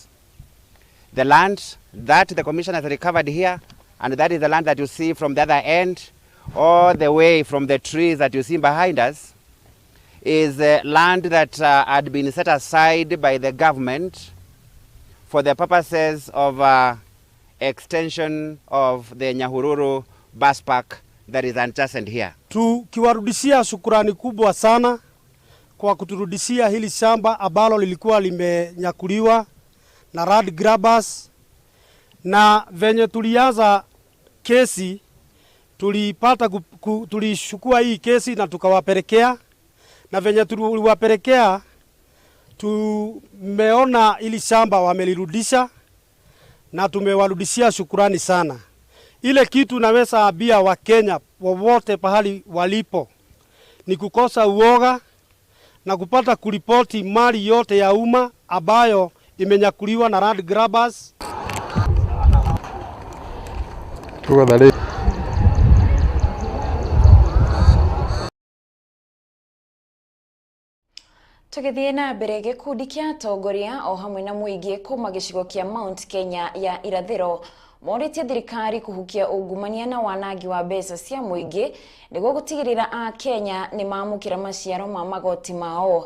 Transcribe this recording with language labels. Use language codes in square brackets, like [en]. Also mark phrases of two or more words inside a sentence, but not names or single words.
[en] The land that the Commission has recovered here, and that is the land that you see from the other end, all the way from the trees that you see behind us, is land that had been set aside by the government for the purposes of extension of the Nyahururu bus park that is adjacent here. [sw] Tukiwarudishia shukrani kubwa sana kwa kuturudishia hili shamba ambalo lilikuwa limenyakuliwa na [en] land grabbers, [sw] na venye tulianza kesi tulipata tulishukua hii kesi na tukawapelekea, na venye tuliwapelekea tumeona hili shamba wamelirudisha na tumewarudishia shukrani sana. Ile kitu naweza ambia wa Kenya wowote pahali walipo ni kukosa uoga na kupata kuripoti mali yote ya umma ambayo imenyakuliwa na [en] land grabbers. [ki] Tugithie na mbere gikundi kia atongoria o hamwe na muingi kuma gicigo kia Mount Kenya ya irathiro moritie thirikari kuhukia ungumania na wanangi wa mbeca cia muingi niguo gutigirira a Kenya ni mamukira maciaro ma magoti mao.